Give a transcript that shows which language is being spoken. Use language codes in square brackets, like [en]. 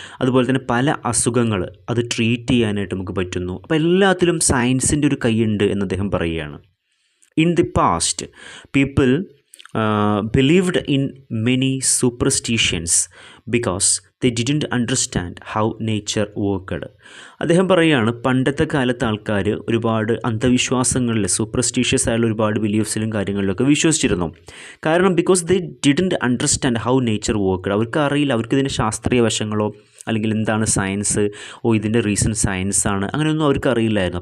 [ml] അതുപോലെ തന്നെ പല അസുഖങ്ങൾ അത് ട്രീറ്റ് ചെയ്യാനായിട്ട് നമുക്ക് പറ്റുന്നു. അപ്പോൾ എല്ലാത്തിലും സയൻസിൻ്റെ ഒരു കൈയുണ്ട് എന്ന് അദ്ദേഹം പറയുകയാണ്. [en] In the past people believed in many superstitions because they didn't understand how nature worked. [ml] അദ്ദേഹം പറയുകയാണ്, പണ്ടത്തെ കാലത്ത് ആൾക്കാർ ഒരുപാട് അന്ധവിശ്വാസങ്ങളിൽ, സൂപ്പർസ്റ്റീഷ്യസ് ആയുള്ള ഒരുപാട് ബിലീഫ്സിലും കാര്യങ്ങളിലൊക്കെ വിശ്വസിച്ചിരുന്നു. കാരണം [en] Because they didn't understand how nature worked. [ml] അവർക്ക് അറിയില്ല, അവർക്കിതിൻ്റെ ശാസ്ത്രീയ വശങ്ങളോ അല്ലെങ്കിൽ എന്താണ് സയൻസ്, ഇതിൻ്റെ റീസൺ സയൻസാണ്, അങ്ങനെയൊന്നും അവർക്ക് അറിയില്ലായിരുന്നു.